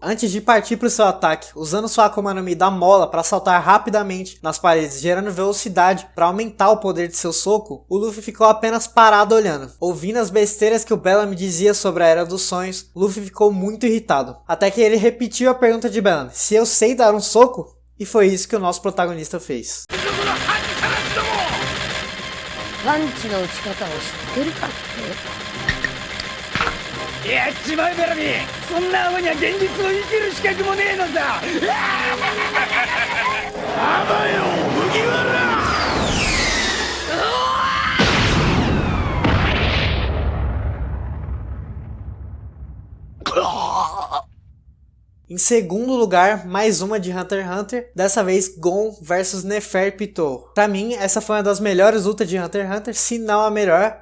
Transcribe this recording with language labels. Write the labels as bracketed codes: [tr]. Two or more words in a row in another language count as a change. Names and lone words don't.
[pt] Antes de partir para o seu ataque, usando sua Akuma no Mi da mola para saltar rapidamente nas paredes, gerando velocidade para aumentar o poder de seu soco, o Luffy ficou apenas parado olhando. Ouvindo as besteiras que o Bellamy dizia sobre a Era dos Sonhos, Luffy ficou muito irritado. Até que ele repetiu a pergunta de Bellamy: "Se eu sei dar um soco?" E foi isso que o nosso protagonista fez. [ja] パンチの打ち方を知ってるかって？やっちまえベラミー、そんなアホには現実を生きる資格もねえのさ。あばよ麦わら。 [pt] Em segundo lugar, mais uma de Hunter x Hunter, dessa vez Gon vs Neferpitou. Pra mim, essa foi uma das melhores lutas de Hunter x Hunter, se não a melhor.